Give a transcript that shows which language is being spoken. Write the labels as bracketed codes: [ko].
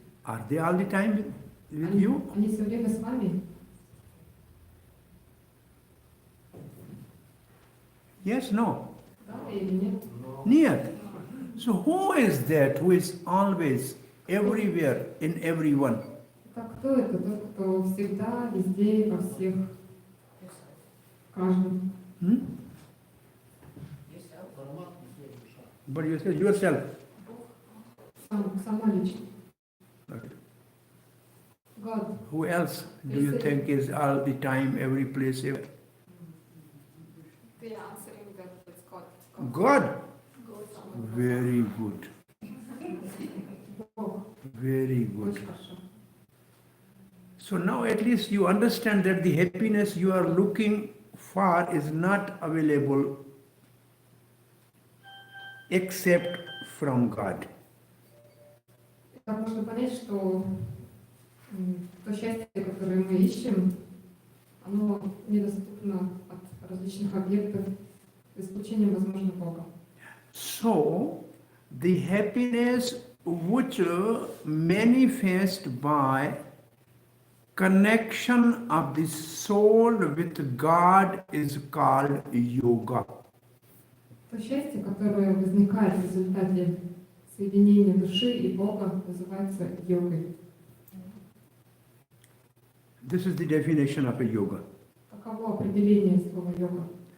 [en] Are they all the time with you? [ru] Они все время с вами? [en] Yes, no? [ru] Да или нет? Нет. [en] So who is that who is always, everywhere, in everyone? [ru] Так кто это? Тот, кто всегда, везде, во всех, в каждом. Hmm? [en] Yourself. But you say yourself. [ru] Сама лично. [en] Okay. God. Who else do you think is all the time, every place, everywhere? The answering that it's God. God. God. Very good. [ru] Бог. [en] Very good. [ru] Очень хорошо. [en] So now at least you understand that the happiness you are looking for is not available except from God. [ru] Так можно понять, что То счастье, которое мы ищем, оно недоступно от различных объектов, за исключением, возможно, Бога. [en] So, the happiness which manifests by connection of the soul with God is called yoga. [ru] То счастье, которое возникает в результате соединения души и Бога, называется йогой. [en] This is the definition of a yoga. [ru] Таково определение слова йога.